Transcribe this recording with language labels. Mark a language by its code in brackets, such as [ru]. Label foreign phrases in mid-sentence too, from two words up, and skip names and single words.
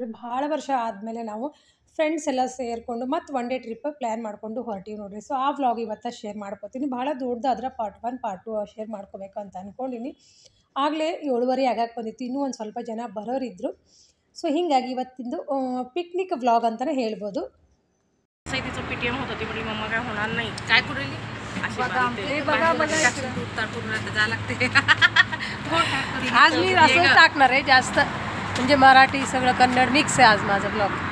[kn] ಭಾಳ ವರ್ಷ ಆದಮೇಲೆ ನಾವು ಫ್ರೆಂಡ್ಸ್ ಎಲ್ಲ ಸೇರಿಕೊಂಡು ಮತ್ತು [en] one day trip plan [kn] ಮಾಡಿಕೊಂಡು ಹೊರಟೀವಿ ನೋಡ್ರಿ. ಸೊ ಆ ವ್ಲಾಗ್ ಇವತ್ತು ಶೇರ್ ಮಾಡ್ಕೊತೀನಿ. ಭಾಳ ದೊಡ್ಡದಾದ್ರೆ [en] part 1 part 2 [kn] ಶೇರ್ ಮಾಡ್ಕೋಬೇಕು ಅಂತ ಅಂದ್ಕೊಂಡಿನಿ. ಆಗಲೇ 7:30 ಆಗಕ್ಕೆ ಬಂದಿತ್ತು, ಇನ್ನೂ ಒಂದು ಸ್ವಲ್ಪ ಜನ ಬರೋರಿದ್ದರು. ಸೊ ಹೀಗಾಗಿ ಇವತ್ತಿಂದು [en] picnic vlog [kn] अंताने ಹೇಳ್ಬೋದು. [mr] तिचं पीटीएम होतं ती म्हणजे मम्मा काय होणार नाही काय करेल आज मी असं टाकणार आहे जास्त, म्हणजे मराठी सगळं कन्नड मिक्स आहे आज माझा ब्लॉग.